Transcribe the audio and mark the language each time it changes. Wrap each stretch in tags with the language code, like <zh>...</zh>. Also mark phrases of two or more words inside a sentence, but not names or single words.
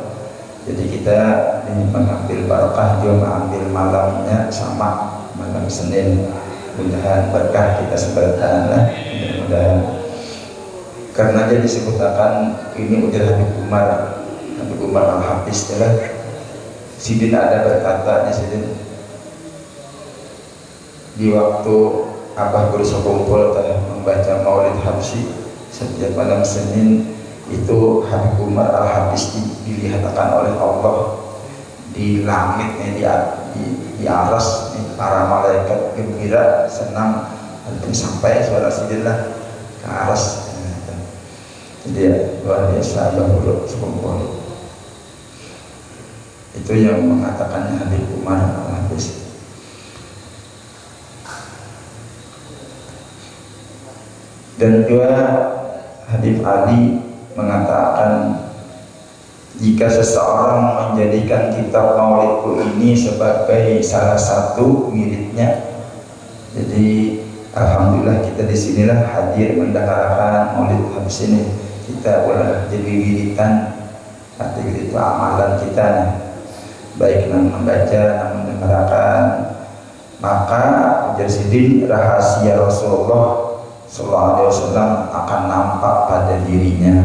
<id>Jadi kita ini mengambil barokah juga mengambil malamnya sama malam Senin. Mudah-mudahan berkah kita sebarkan lah. Mudah-mudahan karena dia disebutkan ini udah Habib Umar Al-Hafiz adalah Sidin ada berkata Sidin di waktu Abah Guru sekumpul membaca Maulid Habsyi setiap malam Senin itu Habib Umar Al-Hafiz dilihatkan oleh Allah di langit di aras para malaikat gembira senang dan sampai suara Sidin lah ke aras. Jadi ya, luar biasa Abah Guru sekumpul itu yang mengatakannya Habib Umar Al-Hafiz. Dan juga Habib Ali mengatakan jika seseorang menjadikan kitab maulidku ini sebagai salah satu miliknya, jadi alhamdulillah kita di sinilah hadir mendengarkan Maulid Habsyi ini, kita boleh jadi wiridan, artinya itu amalan kita nih, baik membaca mendengarkan, maka ujar Sidin rahasia Rasulullah</id> <ar>صلى الله عليه وسلم</ar> <id>akan nampak pada dirinya.</id>